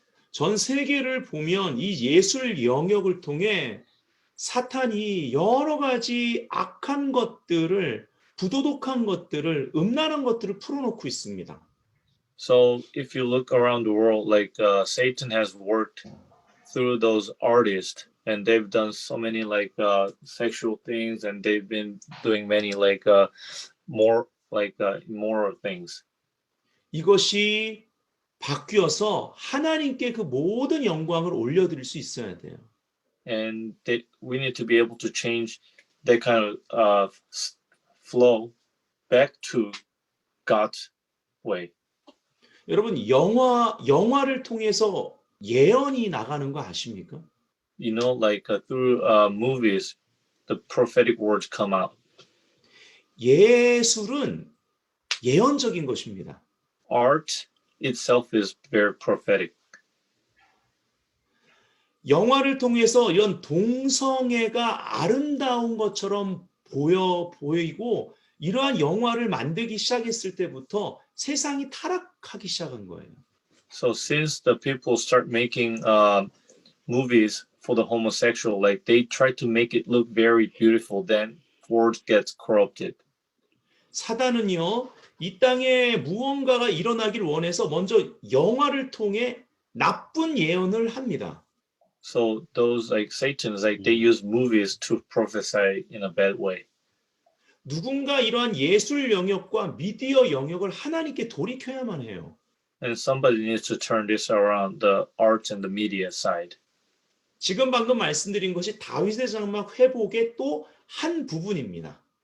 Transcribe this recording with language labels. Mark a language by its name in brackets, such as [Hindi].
[Korean] 전 세계를 보면 이 예술 영역을 통해 사탄이 여러 가지 악한 것들을, 부도덕한 것들을, 음란한 것들을 풀어놓고 있습니다. [English] So if you look around the world, like Satan has worked through those artists, and they've done so many like sexual things, and they've been doing many like more like immoral things. [Korean] 이것이 바뀌어서 하나님께 그 모든 영광을 올려드릴 수 있어야 돼요. [English] And we need to be able to change that kind of flow back to God's way. [Korean] 여러분 영화를 통해서 예언이 나가는 거 아십니까? [English] You know, like through movies, the prophetic words come out. [Korean] 예술은 예언적인 것입니다. [English] Art itself is very prophetic. [Korean] 영화를 통해서 이런 동성애가 아름다운 것처럼 보이고 이러한 영화를 만들기 시작했을 때부터 세상이 타락하기 시작한 거예요. [English] So since the people start making movies for the homosexual, like they try to make it look very beautiful, then world gets corrupted. [Korean] 사단은요, 이 땅에 무언가가 일어나길 원해서 먼저 영화를 통해 나쁜 예언을 합니다. [English] So those like Satans, like they use movies to prophesy in a bad way. [Korean] 누군가 이러한 예술 영역과 미디어 영역을 하나님께 돌이켜야만 해요. [English] And somebody needs to turn this around, the arts and the media side. [Korean] 지금 방금 말씀드린 것이 다윗의 장막 회복의 또 한 부분입니다.